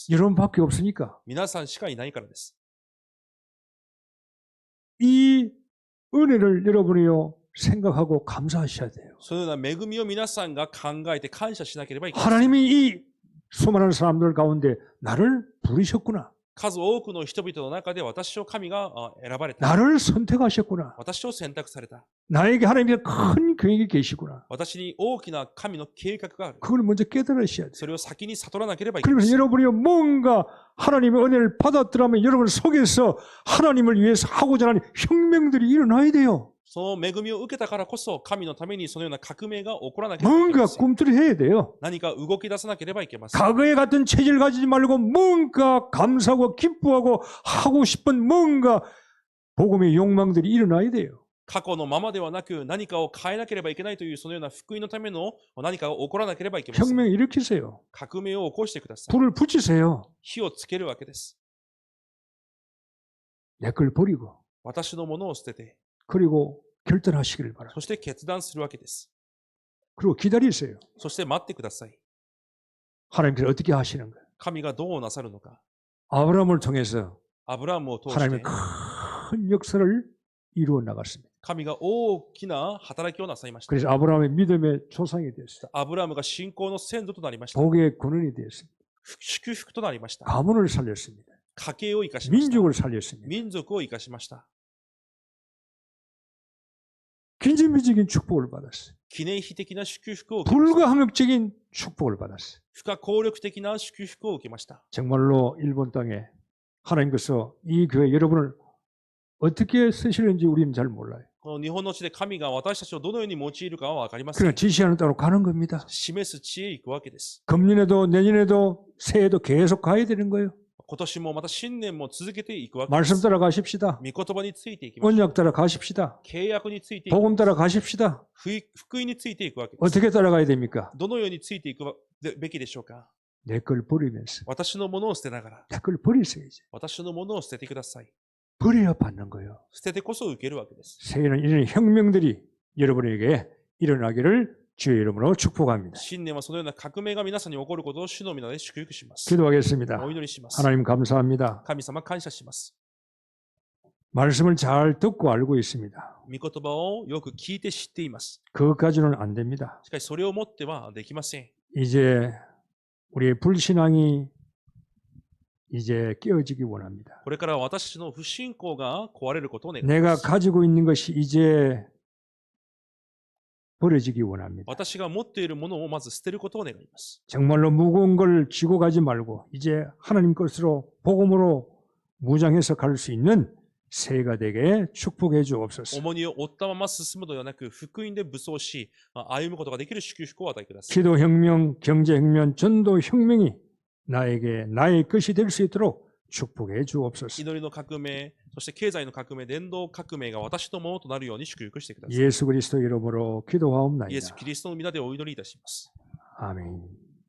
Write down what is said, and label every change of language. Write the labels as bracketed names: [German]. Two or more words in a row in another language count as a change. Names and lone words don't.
[Korean] 여러분밖에 없으니까 [Japanese] 皆さんしかいないからです。 [Korean] 이 은혜를 여러분이요 생각하고 감사하셔야 돼요. [Japanese] そのような恵みを皆さんが考えて感謝しなければいけません。 [Korean] 하나님이 이 수많은 사람들 가운데 나를 부르셨구나. [Japanese] 数多くの人々の中で私を神が選ばれた。 [Korean] 나를 선택하셨구나. [Japanese] 私を選択された。 [Korean] 나에게 하나님의 큰 계획이 계시구나. [Japanese] 私に大きな神の計画がある。 [Korean] 그걸 먼저 깨달으셔야 돼요. [Japanese] それを先に悟らなければいけま [Korean] 그러면서 [Japanese] せん。 [Korean] 여러분이 뭔가 하나님의 은혜를 받았더라면 여러분 속에서 하나님을 위해서 하고자 하는 혁명들이 일어나야 돼요. [Japanese] その恵みを受けたからこそ神のためにそのような革命が起こらなければいけ [Korean] 뭔가 [Japanese] ません。 [Korean] 꿈틀이 해야 돼요. [Japanese] 何か動き出さなければいけません。 [Korean] 과거에 같은 체질 가지지 말고 뭔가 감사하고 기뻐하고 하고 싶은 뭔가 복음의 욕망들이 일어나야 돼요. [Japanese] 過去のままではなく何かを変えなければいけないというそのような福音のための何かが起こらなければいけません。 [Korean] 혁명 일으키세요. [Japanese] 革命を起こしてください。 [Korean] 불을 붙이세요. [Japanese] 火をつけるわけです。 [Korean] 내 걸 버리고 [Japanese] 私のものを捨てて、 [Korean] 그리고 결단하시기를 바랍니다. [Japanese] そして決断するわけです。 [Korean] 그리고 기다리세요. [Japanese] そして待ってください。 [Korean] 하나님께서 어떻게 하시는가? [Japanese] 神がどうなさるのか。 [Korean] 아브라함을 통해서 [Japanese] アブラムを通して [Korean] 하나님의 큰 역사를 이루어 나갔습니다. [Japanese] 神が大きな働きをなさいました。 [Korean] 그래서 아브라함의 믿음의 조상이 되었습니다. [Japanese] アブラムが信仰の先祖となりました。 [Korean] 복의 근원이 되었습니다. [Japanese] 祝福となりました。 [Korean] 가문을 살렸습니다. [Japanese] 家計を生かしました。 [Korean] 민족을 살렸습니다. [Japanese] 民族を生かしました。 [Korean] 긴진미적인 축복을 받았어요. [Japanese] 記念碑的な祝福を受けました。 [Korean] 불가항력적인 축복을 받았어요. [Japanese] 不可抗力的な祝福を受けました。 [Korean] 정말로 일본 땅에 하나님께서 이 교회 여러분을 어떻게 쓰시는지 우리는 잘 몰라요. [Japanese] この日本の地で神が私たちをどのように用いるかは分かりませ [Korean] 그냥 [Japanese] ん。 [Korean] 지시하는 대로 가는 겁니다. [Japanese] 示す地へ行くわけです。 [Korean] 금년에도 내년에도 새해에도 계속 가야 되는 거예요. [Japanese] 今年もまた新年も続けていくわけで [Korean] 말씀 [Japanese] す。 [Korean] 따라 가십시다. [Japanese] 御言葉についていきましょう。 [Korean] 언약 따라 가십시다. [Japanese] 契約についていき [Korean] 복음 따라 가십시다. [Japanese] 福音についていくわけです。 [Korean] 어떻게 따라가야 됩니까? [Japanese] どのようについていくべきでしょうか。 [Korean] 내 걸 버리면서 [Japanese] 私のものを捨てながら、 [Korean] 내 걸 버리세요. 이제. [Japanese] 私のものを捨ててください。 [Korean] 버려야 받는 거예요. [Japanese] 捨ててこそ受けるわけです。 [Korean] 새해는 이런 혁명들이 여러분에게 일어나기를 주의 이름으로 축복합니다. [Japanese] 新年はそのような革命が皆さんに起こることを主の皆で祝福します。 [Korean] 기도하겠습니다. [Japanese] お祈りします。 [Korean] 하나님 감사합니다. [Japanese] 神様感謝します。 [Korean] 말씀을 잘 듣고 알고 있습니다. [Japanese] 御言葉をよく聞いて知っています。 [Korean] 그것까지는 안 됩니다. [Japanese] しかしそれをもってはできません。 [Korean] 이제 우리의 불신앙이 이제 깨어지기 원합니다. [Japanese] これから私たちの不信仰が壊れることを願い [Korean] 내가 [Japanese] ます。 [Korean] 가지고 있는 것이 이제 버려지기 원합니다. [Japanese] 私が持っているものをまず捨てることを願います。 [Korean] 정말로 무거운 걸 쥐고 가지 말고 이제 하나님 것으로 복음으로 무장해서 갈 수 있는 새해가 되게 축복해 주옵소서. [Japanese] 重荷を負ったまま進むのではなく、福音で武装し、歩むことができる祝福を与えてください。 [Korean] 기도혁명, 경제혁명, 전도혁명이 나에게 나의 것이 될 수 있도록 축복해 주옵소서. [Japanese] 祈りの革命、そして経済の革命、伝道革命が私のものとなるように祝福してください。 [Korean] 예수 그리스도 이름으로 [Japanese] イエス・ [Korean] 기도하옵나이다. [Japanese] キリストの皆でお祈りいたします。 [Korean] 아멘.